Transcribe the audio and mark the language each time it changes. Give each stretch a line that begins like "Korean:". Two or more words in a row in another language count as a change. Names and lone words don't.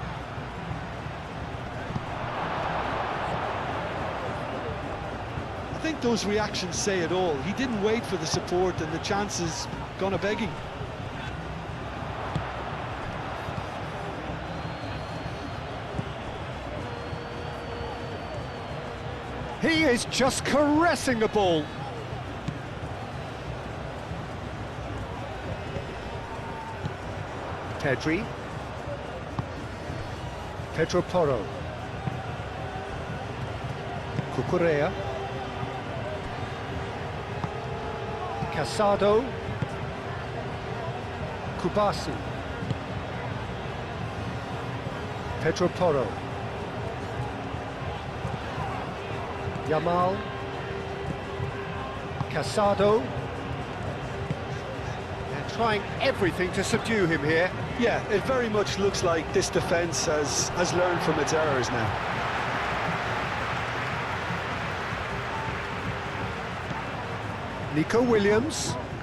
English: I think those reactions say it all. He didn't wait for the support and the chances gone a-begging. He is just caressing the ball. Pedri. Pedro Porro. Cucurella. Casado. Kubasi. Pedro Porro. Yamal. Casado. They're trying everything to subdue him here. Yeah, it very much looks like this defence has learned from its errors now. Nico Williams.